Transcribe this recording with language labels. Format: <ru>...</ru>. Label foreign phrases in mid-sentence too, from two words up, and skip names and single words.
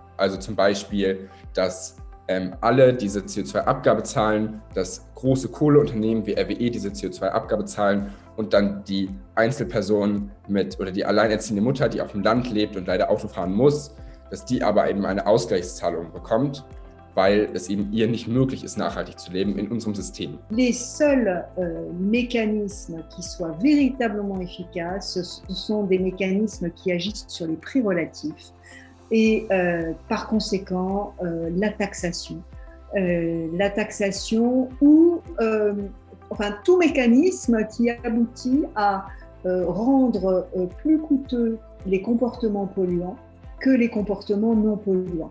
<de>Also zum Beispiel, dass alle diese CO2-Abgabe zahlen, dass große Kohleunternehmen wie RWE diese CO2-Abgabe zahlen und dann die Einzelperson oder die alleinerziehende Mutter, die auf dem Land lebt und leider Auto fahren muss, dass die aber eben eine Ausgleichszahlung bekommt, weil es eben ihr nicht möglich ist, nachhaltig zu leben in unserem System.</de> <fr>Les seuls mécanismes qui soient véritablement efficaces, ce sont des mécanismes qui agissent sur les prix relatifs et par conséquent la taxation. La taxation ou tout mécanisme qui aboutit à rendre plus coûteux les comportements polluants que les comportements non polluants.</fr>